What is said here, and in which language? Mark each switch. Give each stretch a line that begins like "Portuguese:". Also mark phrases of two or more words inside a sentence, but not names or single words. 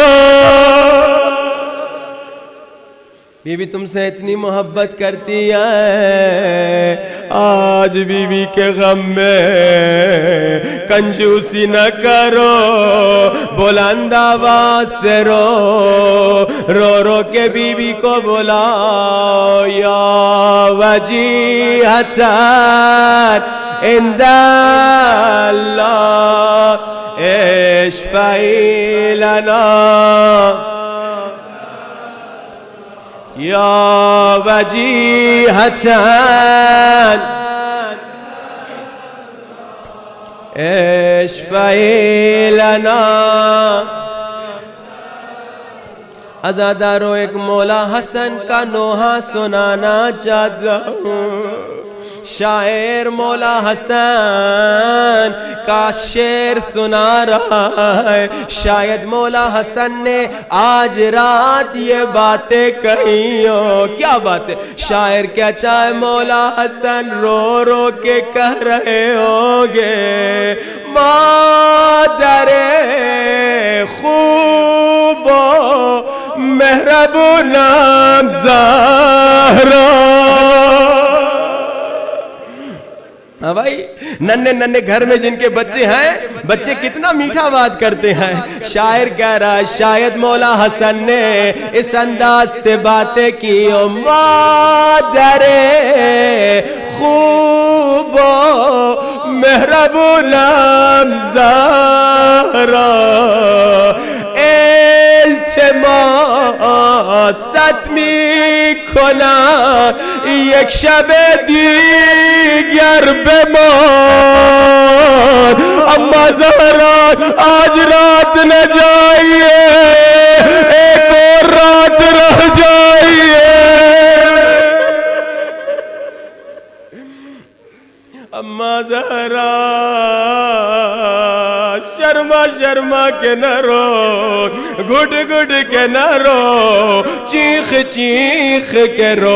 Urdu: بی بی تم سے اتنی محبت کرتی ہے آج بی بی کے غم میں کنجوسی نہ کرو، بلند آواز سے رو رو رو کے بی بی کو بلاؤ.
Arabic: یا وجیہتاً عند اللہ اشفعی لنا. یا وجیہتاً اشفعی لنا.
Urdu: عزادارو ایک مولا حسن کا نوحہ سنانا چاہتا ہوں۔ شاعر مولا حسن کا شعر سنا رہا ہے۔ شاید مولا حسن نے آج رات یہ باتیں کہی ہو۔ کیا باتیں؟ شاعر کہتا ہے مولا حسن رو رو کے کہہ رہے ہوں گے
Persian: مادر خوب و مہربان
Urdu: زہرا۔ ہاں بھائی، ننھے ننھے گھر میں جن کے بچے ہیں، بچے کتنا میٹھا بات کرتے ہیں۔ شاعر کہہ رہا ہے شاید مولا حسن نے اس انداز سے باتیں کی او
Persian: مادر خوب و مہربان
Urdu: زہرا،
Persian: التماست میکنم یک شب دیگر بمان،
Urdu: اما زہرا آج رات نہ جائیے، ایک اور رات رہ جائیے۔ اما زہرا شرما شرما کے نہ رو، گھٹ گھٹ کے نہ رو، چیخ چیخ کے رو۔